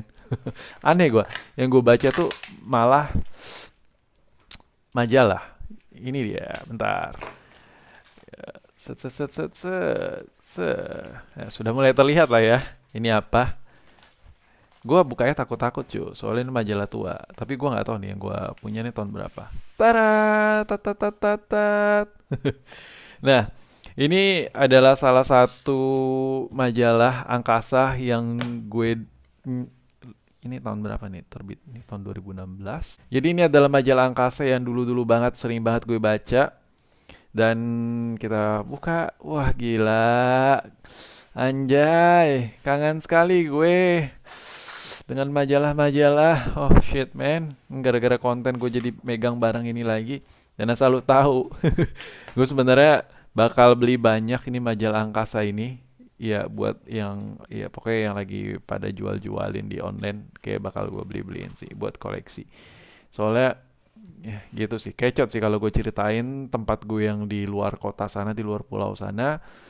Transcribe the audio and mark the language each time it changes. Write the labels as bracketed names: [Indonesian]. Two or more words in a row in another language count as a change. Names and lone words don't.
[Indonesian] Aneh gue, yang gue baca tuh malah majalah. Ini dia, bentar. Set, set, set, set, set, set. Ya, sudah mulai terlihat lah ya. Ini apa? Gue bukanya takut-takut cuy, soalnya ini majalah tua. Tapi gue nggak tahu nih yang gue punya nih tahun berapa. Tara, tat, tat, tat, tat, tat. Nah, ini adalah salah satu majalah angkasa yang gue ini tahun berapa nih terbit? Ini tahun 2016. Jadi ini adalah majalah angkasa yang dulu-dulu banget sering banget gue baca dan kita buka, wah gila. Anjay, kangen sekali gue dengan majalah-majalah. [English] Oh shit man, [Indonesian] gara-gara konten gue jadi megang barang ini lagi. Dan asal lu tahu, gue sebenarnya bakal beli banyak ini majalah angkasa ini. Ya buat yang ya pokoknya yang lagi pada jual-jualin di online kayak bakal gue beli-beliin sih buat koleksi. Soalnya ya gitu sih, kecot sih kalau gue ceritain tempat gue yang di luar kota sana, di luar pulau sana.